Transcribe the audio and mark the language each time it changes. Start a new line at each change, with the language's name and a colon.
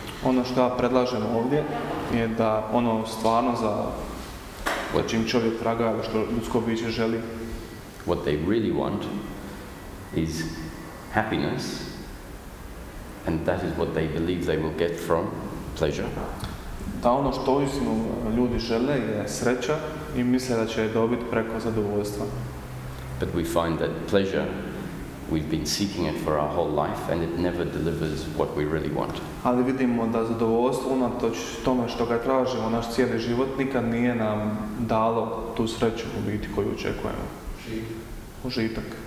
Croatian: Ono što ja predlažem ovdje je da ono stvarno za čim čovjek traga, što ljudsko biće želi.
English: What they really want is happiness, and that is what they believe they will get from pleasure.
Croatian: Da ono što uistinu ljudi žele je sreća i misle da će je dobiti preko zadovoljstva.
English: But we find that pleasure, we've been seeking it for our whole life and it never delivers what we really want.
Croatian: Ali vidimo da zadovoljstvo unatoč tome što ga tražimo naš cijeli život nikad nije nam dalo tu sreću u biti koju očekujemo. Užitak.